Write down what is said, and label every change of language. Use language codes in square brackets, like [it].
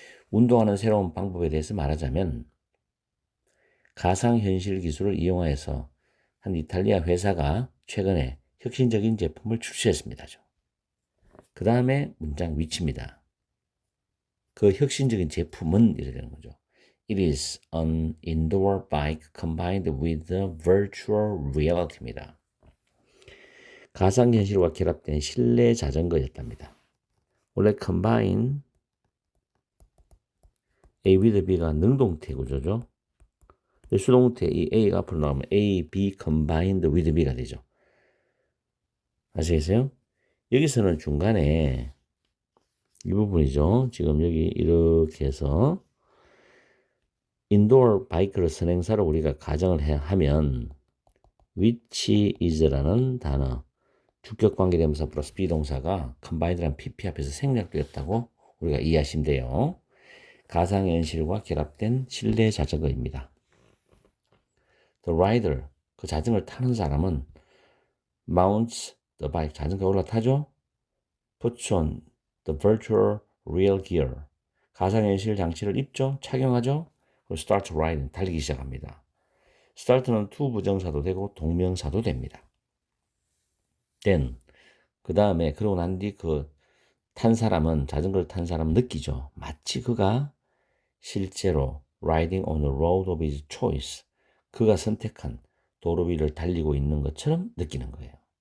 [ko] 운동하는 새로운 방법에 대해서 말하자면 가상현실 기술을 이용하여서 한 이탈리아 회사가 최근에 혁신적인 제품을 출시했습니다. 그 다음에 문장 위치입니다. 그 혁신적인 제품은 이렇게 되는 거죠. [en] It is an indoor bike combined with the virtual reality입니다. [ko] 가상현실과 결합된 실내 자전거였답니다. 원래 [en] combine A with B [ko] 가 능동태 구조죠. 수동태 이 A가 앞으로 나오면 A, B [en] combined with B [ko] 가 되죠. 아시겠어요? 여기서는 중간에 이 부분이죠. 지금 여기 이렇게 해서 인도어 바이크를 선행사로 우리가 가정을 하면 which is라는 단어 주격 관계대명사 플러스 비동사가 combined란 PP 앞에서 생략되었다고 우리가 이해하시면 돼요. 가상현실과 결합된 실내 자전거입니다. [en] The rider, [ko] 그 자전거를 타는 사람은 [en] mounts the bike, [ko] 자전거에 올라타죠. [en] puts on the virtual real gear, [ko] 가상현실 장치를 입죠. 착용하죠. 그리고 [en] start riding, [ko] 달리기 시작합니다. start는 to 부정사도 되고 동명사도 됩니다. then, 그 다음에 그러고 난 뒤 탄 사람은, 자전거를 탄 사람은 느끼죠. 마치 그가 실제로 [en] riding on the road of his choice, [ko] 그가 선택한 도로 위를 달리고 있는 것처럼 느끼는 거예요.